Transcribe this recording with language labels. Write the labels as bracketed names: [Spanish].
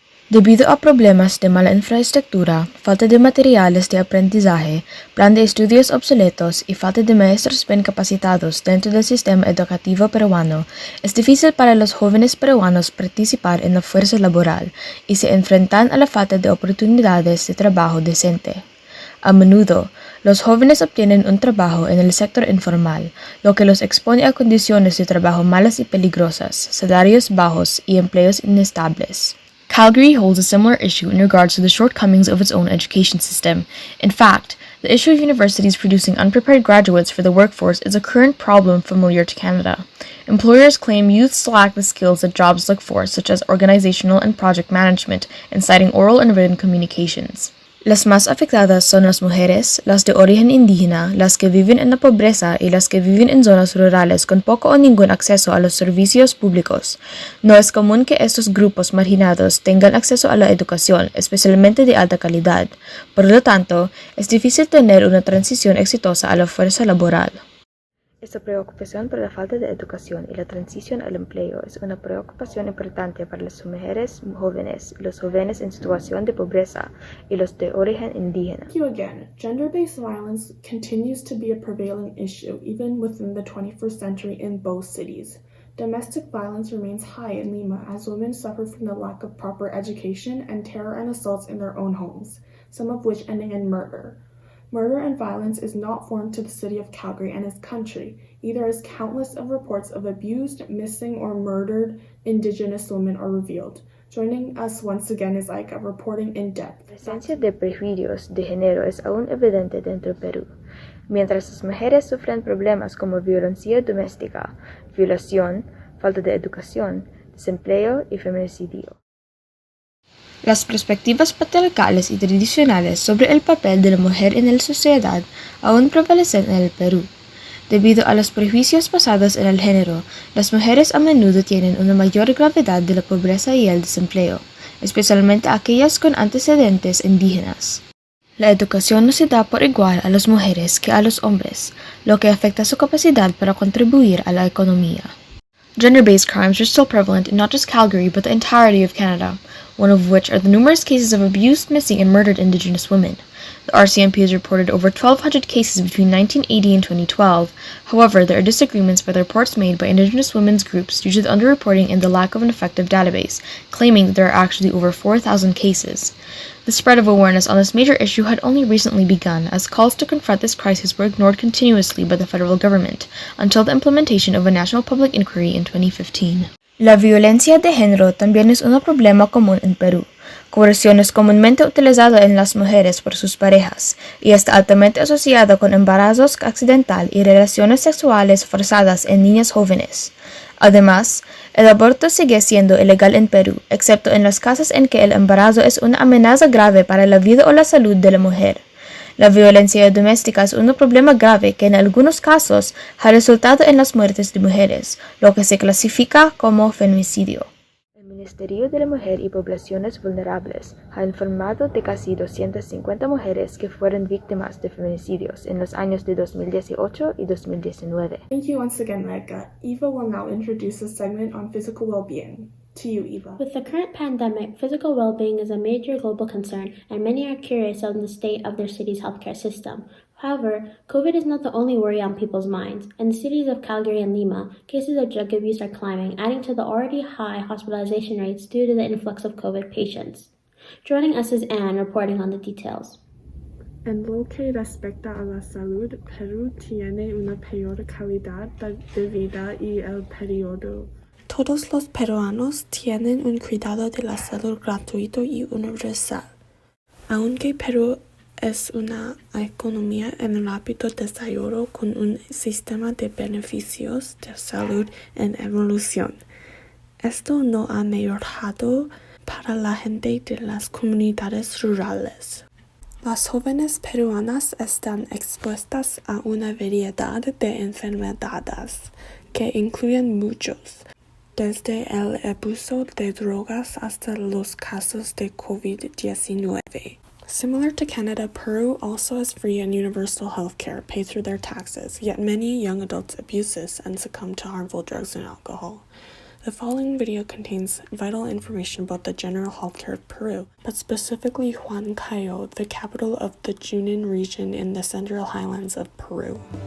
[Spanish] Debido a problemas de mala infraestructura, falta de materiales de aprendizaje, plan de estudios obsoletos y falta de maestros bien capacitados dentro del sistema educativo peruano, es difícil para los jóvenes peruanos participar en la fuerza laboral y se enfrentan a la falta de oportunidades de trabajo decente. A menudo, los jóvenes obtienen un trabajo en el sector informal, lo que los expone a condiciones de trabajo malas y peligrosas, salarios bajos y empleos inestables. [English] Calgary holds a similar issue in regards to the shortcomings of its own education system. In fact, the issue of universities producing unprepared graduates for the workforce is a current problem familiar to Canada. Employers claim youths lack the skills that jobs look for, such as organizational and project management, and citing oral and written communications. [Spanish] Las más afectadas son las mujeres, las de origen indígena, las que viven en la pobreza y las que viven en zonas rurales con poco o ningún acceso a los servicios públicos. No es común que estos grupos marginados tengan acceso a la educación, especialmente de alta calidad. Por lo tanto, es difícil tener una transición exitosa a la fuerza laboral. Esta preocupación por la falta de educación y la transición al empleo es una preocupación importante para las mujeres jóvenes, los jóvenes en situación de pobreza y los de origen indígena. [English] Thank you again. Gender-based violence continues to be a prevailing issue even within the 21st century in both cities. Domestic violence remains high in Lima as women suffer from the lack of proper education and terror and assaults in their own homes, some of which ending in murder. Murder and violence is not foreign to the city of Calgary and its country, either as countless of reports of abused, missing, or murdered Indigenous women are revealed. Joining us once again is Aika, reporting in depth. [Spanish] La presencia de prejuicios de género es aún evidente dentro de Perú. Mientras las mujeres sufren problemas como violencia doméstica, violación, falta de educación, desempleo y feminicidio. Las perspectivas patriarcales y tradicionales sobre el papel de la mujer en la sociedad aún prevalecen en el Perú. Debido a los prejuicios basados en el género, las mujeres a menudo tienen una mayor gravedad de la pobreza y el desempleo, especialmente aquellas con antecedentes indígenas. La educación no se da por igual a las mujeres que a los hombres, lo que afecta su capacidad para contribuir a la economía. [English] Gender-based crimes are still prevalent in not just Calgary but the entirety of Canada, one of which are the numerous cases of abused, missing, and murdered Indigenous women. The RCMP has reported over 1,200 cases between 1980 and 2012. However, there are disagreements with the reports made by Indigenous women's groups due to the underreporting and the lack of an effective database, claiming that there are actually over 4,000 cases. The spread of awareness on this major issue had only recently begun, as calls to confront this crisis were ignored continuously by the federal government, until the implementation of a national public inquiry in 2015. [Spanish] La violencia de género también es un problema común en Perú. Coerción es comúnmente utilizada en las mujeres por sus parejas, y está altamente asociada con embarazos accidental y relaciones sexuales forzadas en niñas jóvenes. Además, el aborto sigue siendo ilegal en Perú, excepto en los casos en que el embarazo es una amenaza grave para la vida o la salud de la mujer. La violencia doméstica es un problema grave que en algunos casos ha resultado en las muertes de mujeres, lo que se clasifica como feminicidio. El Ministerio de la Mujer y Poblaciones Vulnerables ha informado de casi 250 mujeres que fueron víctimas de feminicidios en los años de 2018 y 2019. [English] Thank you once again, Edgar. Eva will now introduce a segment on physical well-being. To you, Eva. With the current pandemic, physical well-being is a major global concern, and many are curious on the state of their city's healthcare system. However, COVID is not the only worry on people's minds. In the cities of Calgary and Lima, cases of drug abuse are climbing, adding to the already high hospitalization rates due to the influx of COVID patients. Joining us is Anne, reporting on the details. [Spanish] En lo que respecta a la salud, Perú tiene una peor calidad de vida y el periodo. Todos los peruanos tienen un cuidado de la salud gratuito y universal. Aunque Perú es una economía en rápido desarrollo con un sistema de beneficios de salud en evolución, esto no ha mejorado para la gente de las comunidades rurales. Las jóvenes peruanas están expuestas a una variedad de enfermedades que incluyen muchos, desde el abuso de drogas hasta los casos de COVID-19. [English] Similar to Canada, Peru also has free and universal health care paid through their taxes, yet many young adults abuse this and succumb to harmful drugs and alcohol. The following video contains vital information about the general healthcare of Peru, but specifically Huancayo, the capital of the Junín region in the Central Highlands of Peru.